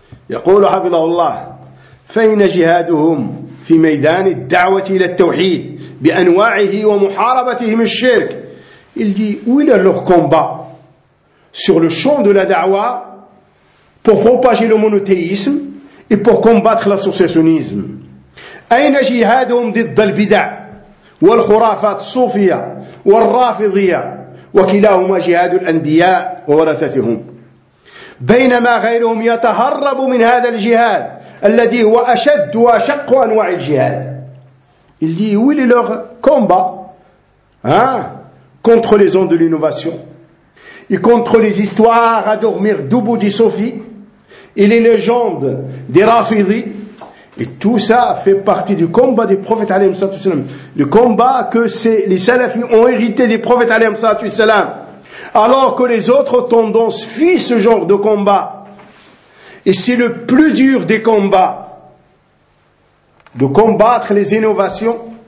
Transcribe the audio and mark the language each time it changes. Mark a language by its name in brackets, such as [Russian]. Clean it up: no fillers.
[Arabic] يقول حفظه الله فإن جهادهم في ميدان الدعوة إلى التوحيد بأنواعه ومحاربتهم الشرك. [French] Il dit où est leur combat sur le champ de la da'wa pour propager le monothéisme et pour combattre l'associationnisme. [Arabic] أين جهادهم ضد البدع والخرافات الصوفية والرافضية وكلاهما جهاد الأنبياء وورثتهم بينما غيرهم يتهرب من هذا الجهاد الذي هو أشد وأشق أنواع الجهاد اللي هو [French] leur combat contre les ondes de l'innovation et contre les histoires à dormir debout des sophies et les légendes des rafidis. Et tout ça fait partie du combat des prophètes alayhi salatu wasalam. Le combat que c'est les salafis ont hérité des prophètes alayhi salatu wasalam. Alors que les autres tendances fuient ce genre de combat. Et c'est le plus dur des combats. De combattre les innovations.